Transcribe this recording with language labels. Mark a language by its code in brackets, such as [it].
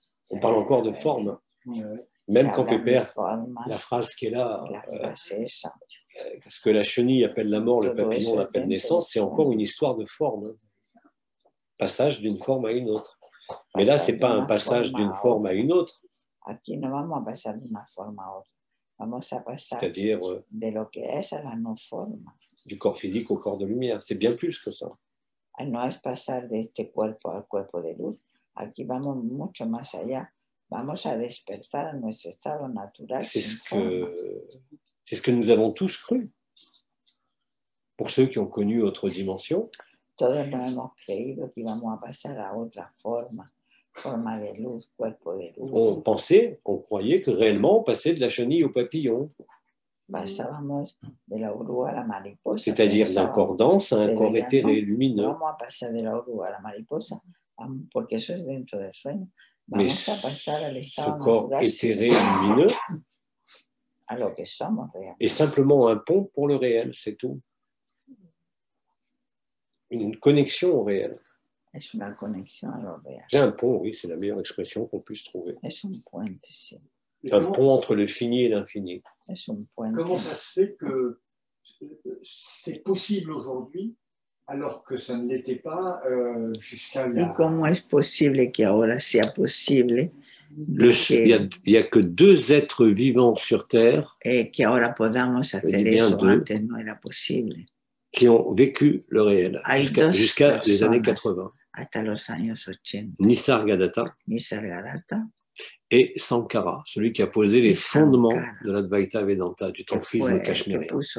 [fr] On parle encore de forme. Même quand Pépère, la phrase qui est là, ce que la chenille appelle la mort, le papillon l'appelle naissance, c'est encore une histoire de forme. Passage d'une forme à une autre. Mais là, ce n'est pas un passage d'une forme à une autre. [es] Aquí no vamos a pasar de una forma a otra. Vamos a pasar [fr] C'est-à-dire [es] de lo que es a la no forma. [fr] Du corps physique au corps de lumière. C'est bien plus que ça. [es] No es pasar de este cuerpo al cuerpo de luz. Aquí vamos mucho más allá. Vamos a despertar a nuestro estado natural. [fr] C'est ce que nous avons tous cru. Pour ceux qui ont connu autre dimension. [es] Todos nos hemos creído que íbamos a pasar a otra forma. Forma de luz, cuerpo de luz. [fr] On pensait, on croyait que réellement on passait de la chenille au papillon. [es] Pasábamos de la oruga a la mariposa. [fr] C'est-à-dire d'un corps dense à un corps éthéré, lumineux. [es] Vamos a pasar de la oruga a la mariposa, porque eso es dentro del sueño. Vamos a pasar al estado [fr] ce corps [es] natural, [fr] éthéré, lumineux, [es] a lo que somos realmente. [fr] est simplement un pont pour le réel, c'est tout. Une connexion au réel. [es] Es una conexión a lo real. [fr] J'ai un pont, oui, c'est la meilleure expression qu'on puisse trouver. [es] Es un puente, sí. [fr] Un pont entre le fini et l'infini. [es] Es un puente. [fr] Comment ça se fait que c'est possible aujourd'hui alors que ça ne l'était pas jusqu'à la... [es] ¿Y cómo es posible que ahora sea posible? [fr] Il n'y a que 2 êtres vivants sur Terre [es] que ahora podamos hacer eso, antes no era posible. [fr] Qui ont vécu le réel jusqu'à les années 80. [es] Hasta los años 80. [fr] Nisargadatta et Sankara, celui qui a posé les fondements de l'Advaita Vedanta, du tantrisme cachemérien.